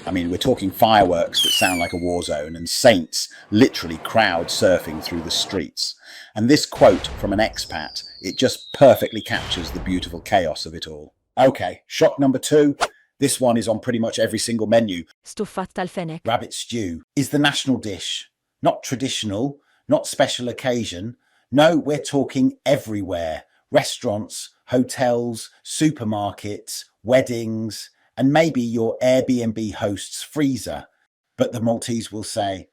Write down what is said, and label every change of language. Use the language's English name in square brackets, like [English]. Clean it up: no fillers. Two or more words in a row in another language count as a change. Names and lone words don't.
[English] I mean, we're talking fireworks that sound like a war zone and saints literally crowd surfing through the streets. And this quote from an expat, it just perfectly captures the beautiful chaos of it all. Okay, shock number 2. This one is on pretty much every single menu. [Maltese] Stuffat tal-fenek. [English] Rabbit stew is the national dish. Not traditional, not special occasion. No, we're talking everywhere. Restaurants, hotels, supermarkets, weddings, and maybe your Airbnb host's freezer. But the Maltese will say,